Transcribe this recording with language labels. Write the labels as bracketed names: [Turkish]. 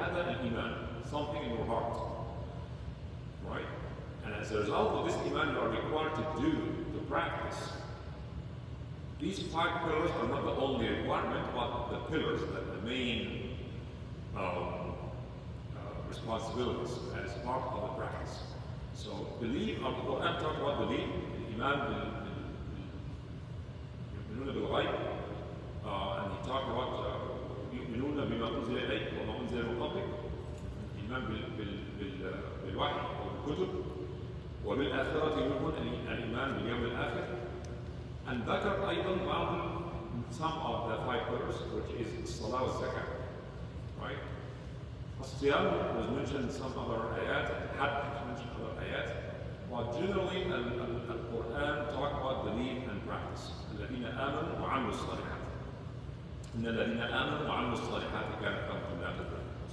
[English] Hada al-Iman, something in your heart. Right? And as a result of this Iman, you are required to do, to practice. These 5 pillars are not the only requirement, but the pillars, the main responsibilities as part of the practice. So belief, the Quran talks about belief, Iman bil-ghayb, and he talked about [Arabic] يؤمنون بما أنزل إليك وما أنزل من قبلك، الإيمان بالوحي والكتب، وبالآخرة يؤمنون الإيمان باليوم الآخر. [English] And [Arabic] ذكر أيضا بعض [English] some of the 5 pillars, which is [Arabic] الصلاة والزكاة, [English] right? الصيام was mentioned in some other ayat, Hajj was mentioned in other ayat, but generally the Quran talk about belief and practice. [Arabic] الذين آمنوا وعملوا الصالحات. إن الذين آمنوا وعملوا الصالحات كانت لهم جنات الجنة.